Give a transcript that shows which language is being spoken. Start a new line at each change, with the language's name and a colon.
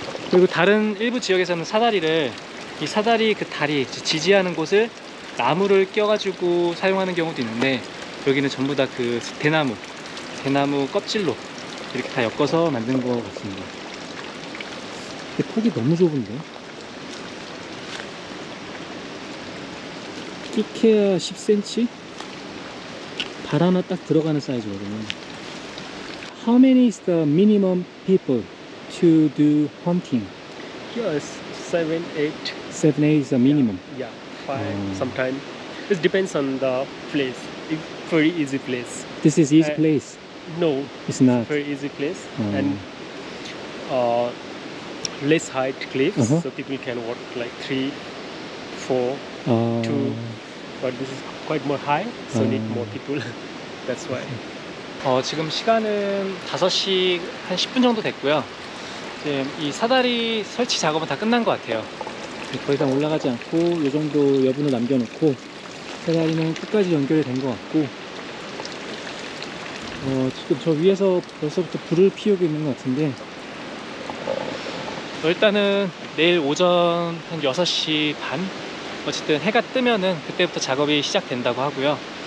Korean: 그리고 다른 일부 지역에서는 사다리를 이 사다리 그 다리 지지하는 곳을 나무를 껴가지고 사용하는 경우도 있는데 여기는 전부 다 그 대나무 껍질로 이렇게 다 엮어서 만든 것 같습니다. 근데 폭이 너무 좁은데? 끼케야 10cm? 발 하나 딱 들어가는 사이즈거든요.
English: How many is the minimum people to do hunting? Yes, 7, 8. 7, 8 is the minimum. Yeah, 5 Oh. sometimes. It depends on the place. If very easy place. This is easy place. No, It's not. very easy place. Oh. And less height cliffs, Uh-huh. so people can walk like 3, 4. 아, Two. But this is quite more high, so need more people. That's why.
Korean: 지금 시간은 5시 한 10분 정도 됐고요. 지금 이 사다리 설치 작업은 다 끝난 것 같아요. 더 이상 올라가지 않고 이 정도 여분을 남겨놓고 사다리는 끝까지 연결이 된 것 같고 지금 저 위에서 벌써부터 불을 피우고 있는 것 같은데 일단은 내일 오전 한 6시 반 어쨌든 해가 뜨면은 그때부터 작업이 시작된다고 하고요.